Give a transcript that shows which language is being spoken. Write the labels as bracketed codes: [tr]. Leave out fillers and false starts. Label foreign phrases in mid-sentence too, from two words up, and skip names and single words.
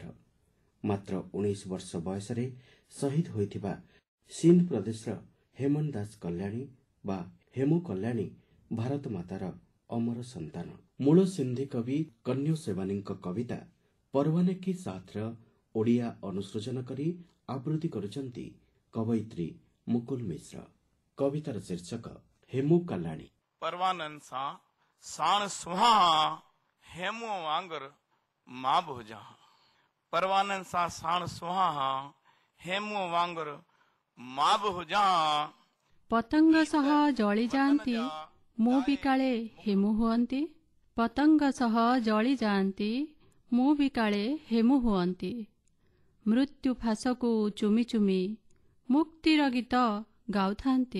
[or] ମାତ୍ର 19 ବର୍ଷ ବୟସରେ ଶହୀଦ ହୋଇଥିବା ସିନ୍ଧ ପ୍ରଦେଶର ହେମନ ଦାସ କଲ୍ୟାଣୀ ବା ହେମୁ କଲ୍ୟାଣୀ ଭାରତ ମାତାର ଅମର ସନ୍ତାନ। ମୂଳ ସିନ୍ଧି କବି କନ୍ୟୁ ସେବାନୀଙ୍କ କବିତା ପରୱାନେ କି ସାଥର ଓଡ଼ିଆ ଅନୁସୃଜନ କରି ଆବୃତ୍ତି କରୁଛନ୍ତି କବୟିତ୍ରୀ ମୁକୁଲ ମିଶ୍ର। କବିତାର ଶୀର୍ଷକ ହେମୁ କଲ୍ୟାଣୀ। [sd] परवानन सा साण सुहा हेमो वांगर माँ भोजा। परवानन सा साण सुहा हेमो वांगर माँ भोजा। [or] ପତଙ୍ଗ ସହ ଜଳି ଯାଆନ୍ତି ମୁଁ ବି କାଳେ ହେମୁ ହୁଅନ୍ତି। ପତଙ୍ଗ ସହ ଜଳି ଯାଆନ୍ତି ମୁଁ ବି କାଳେ ହେମୁ ହୁଅନ୍ତି। ମୃତ୍ୟୁ ଫାଶକୁ ଚୁମି ଚୁମି ମୁକ୍ତିର ଗୀତ ଗାଉଥାନ୍ତି।